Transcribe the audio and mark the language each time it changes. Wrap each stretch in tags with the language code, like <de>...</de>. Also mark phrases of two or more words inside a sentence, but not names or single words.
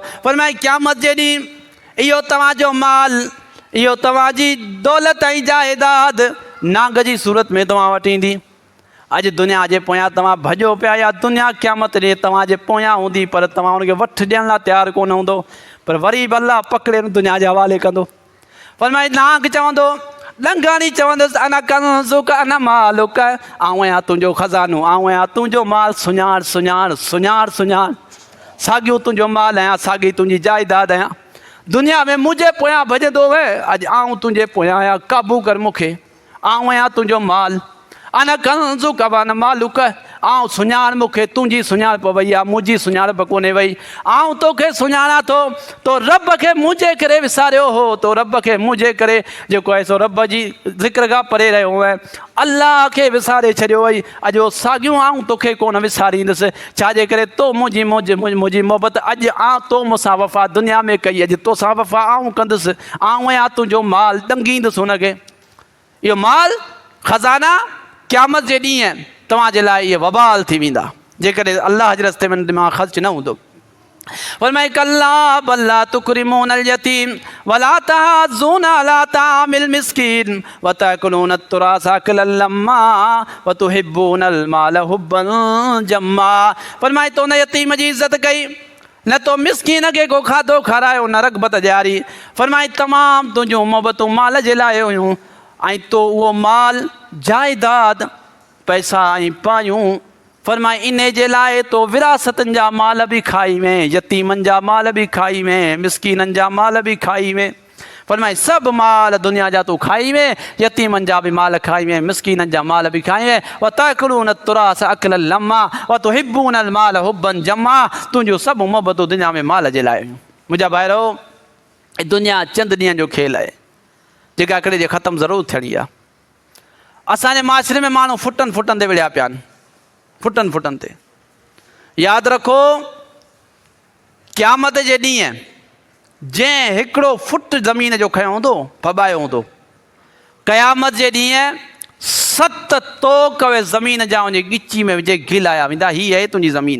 <sd>फरमाए क़यामत जे ॾींहुं इहो तव्हांजो माल, इहो तव्हांजी दौलत ऐं जाइदाद नांग जी सूरत में तव्हां वटि ईंदी। अॼु दुनिया जे पोयां तव्हां भॼो पिया, या दुनिया क़यामत ॾे तव्हांजे पोयां हूंदी, पर तव्हां हुनखे वठु ॾियण लाइ तयारु कोन हूंदो, पर वरी बि अलाह पकिड़े दुनिया जे हवाले कंदो। फरमाए नांग चवंदो, लंघाणी चवंदुसि</sd> <ar>أنا كنزك أنا مالك,</ar> <sd>आउं आहियां तुंहिंजो ख़ज़ानो, आउं आहियां तुंहिंजो माल, सुञाण सुञाण सुञाण सुञाण, साॻियो तुंहिंजो माल आहियां, साॻी तुंहिंजी जाइदाद आहियां। दुनिया में मुंहिंजे पोयां भॼंदो वए, अॼु आउं तुंहिंजे पोयां आहियां, क़ाबू कर मूंखे, आउं आहियां तुंहिंजो माल।</sd> <ar>أنا كنزك أنا مالك,</ar> <sd>आउं सुञाण मूंखे, तुंहिंजी सुञाणप वई आहे, मुंहिंजी सुञाणप कोन्हे वई। आउं तोखे सुञाणा थो, तो रब खे मुंहिंजे करे विसारियो हो, तो रब खे मुंहिंजे करे जेको आहे सो रब जी ज़िक्र खां परे रहियो आहे, अलाह खे विसारे छॾियो वई। अॼु साॻियूं आउं तोखे कोन विसारींदुसि, छाजे करे तो मुंहिंजी मोहबत अॼु तो मूंसां वफ़ा दुनिया में कई, अॼु तोसां वफ़ा आउं कंदुसि, आउं आहियां तुंहिंजो माल, ॾंगींदुसि हुनखे। इहो माल ख़ज़ाना क़यामत जे ॾींहुं तव्हांजे लाइ इहे वबाल थी वेंदा, जेकॾहिं अलाह जे रस्ते में दिमाग़ ख़र्च न हूंदो।</sd> <ar>فرمائي كلا بل لا تكرمون اليتيم ولا تحاضون على طعام المسكين وتأكلون التراث أكلا لما وتحبون المال حبا جما.</ar> <sd>फरमाए तो न यतीम जी इज़्ज़त कई, न तो मिस्कीन खे को खाधो खारायो, न रग़बत ॾियारी। फरमाए तमामु तुंहिंजूं मोहबतूं माल जे लाइ हुयूं, ऐं तो उहो माल जाइदाद पैसा ऐं पायूं, फरमाए इन जे लाइ तो विरासतनि जा माल बि खाई में, यतीमनि जा माल बि खाई में, मिस्कीननि जा माल बि खाई में। फरमाए सभु माल दुनिया जा तूं खाई में, यतीमनि जा बि माल खाई में, मिस्कीननि जा माल बि खाई में।</sd> <ar>وتأكلون التراث أكلا لما وتحبون المال حبا جما,</ar> <sd>तुंहिंजूं सभु मोहबतूं दुनिया में माल जे लाइ। मुंहिंजा भाइरो, दुनिया चंद ॾींहंनि जो खेल आहे, जेका हिकिड़े जे ख़तमु ज़रूरु थियणी आहे। असांजे माशरे में माण्हू फुटनि फुटनि ते विढ़िया पिया आहिनि, फुटनि फुटनि ते। यादि रखो, क़यामत जे ॾींहुं जंहिं हिकिड़ो फुट ज़मीन जो खयो हूंदो, फॿायो हूंदो, क़यामत जे ॾींहुं 7 तोक उहे ज़मीन जा उनजी ॻिची में विझे घिलाया वेंदा, हीअ आहे तुंहिंजी ज़मीन।</sd>